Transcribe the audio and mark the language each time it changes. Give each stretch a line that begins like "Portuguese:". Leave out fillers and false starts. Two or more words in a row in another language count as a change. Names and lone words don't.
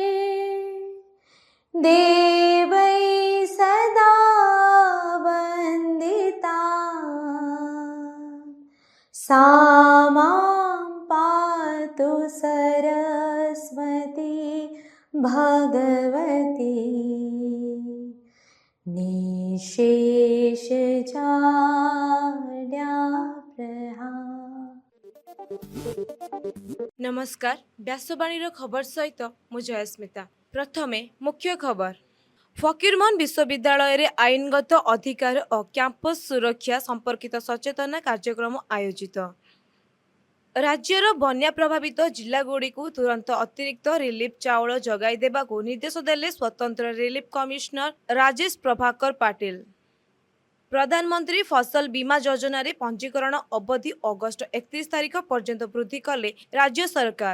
Sanskrit: देवै सदा वन्दिता। सा मां पातु सरस्वती भगवती। निशेष
Odia: ନମସ୍କାର, ବ୍ୟାସବାଣୀ ଖବର ସହିତ ମୁ ଜୟସ୍ମିତା। ପ୍ରଥମେ ମୁଖ୍ୟ ଖବର। ଫକୀରମୋହନ ବିଶ୍ୱବିଦ୍ୟାଳୟ ରେ ଆଇନଗତ ଅଧିକାର ଓ କ୍ୟାମ୍ପସ ସୁରକ୍ଷା ସମ୍ପର୍କିତ ସଚେତନତା କାର୍ଯ୍ୟକ୍ରମ ଆୟୋଜିତ। ରାଜ୍ୟର ବନ୍ୟା ପ୍ରଭାବିତ ଜିଲ୍ଲାଗୁଡ଼ିକୁ ତୁରନ୍ତ ଅତିରିକ୍ତ ରିଲିଫ ଚାଉଳ ଯୋଗାଇ ଦେବାକୁ ନିର୍ଦ୍ଦେଶ ଦେଲେ ସ୍ୱତନ୍ତ୍ର
English: relief commissioner
Odia: राजेश प्रभाकर पाटिल। ପ୍ରଧାନମନ୍ତ୍ରୀ ଫସଲ ବୀମା ଯୋଜନା ରେ ପଞ୍ଜୀକରଣ ଅବଧି ଅଗଷ୍ଟ 31 ତାରିଖ ପର୍ଯ୍ୟନ୍ତ ବୃଦ୍ଧି କଲେ ରାଜ୍ୟ ସରକାର।